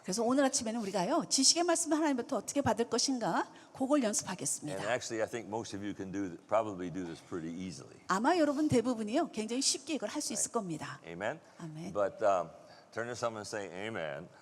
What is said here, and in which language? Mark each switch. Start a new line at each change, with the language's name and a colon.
Korean: 그래서 오늘 아침에는 우리가요 지식의 말씀을 하나님부터 어떻게 받을 것인가 그걸
English: And
Korean: 연습하겠습니다.
English: actually, I think most of you can probably do this pretty easily.
Korean: 아마 여러분 대부분이요 굉장히 쉽게 이걸 할 수 있을 겁니다.
English: Amen. Amen. But turn to someone and say, "Amen,